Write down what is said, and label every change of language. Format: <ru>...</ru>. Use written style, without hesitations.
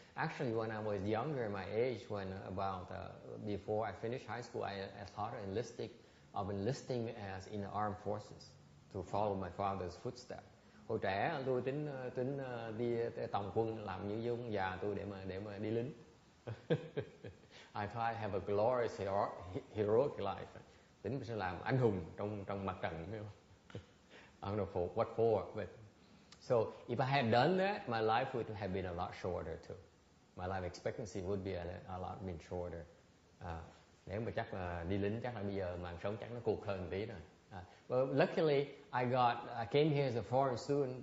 <en>Actually, when I was younger, my age, when about before I finished high school, I thought of enlisting as in the armed forces to follow my father's footsteps.</en> <vi>Hồi trẻ tôi tính đi tòng quân làm như ông già tôi để mà đi lính.</vi> <en>I thought I have a glorious heroic life.</en> <vi>Tính sẽ làm anh hùng trong mặt trận,</vi> <en>you know? I don't know what for, but so if I had done that, my life would have been a lot shorter too. My life expectancy would be a lot been shorter.</en> <vi>Nếu mà chắc là đi lính chắc là bây giờ mạng sống chắc nó cụt hơn tí rồi.</vi> <en>But luckily I came here as a foreign student.</en>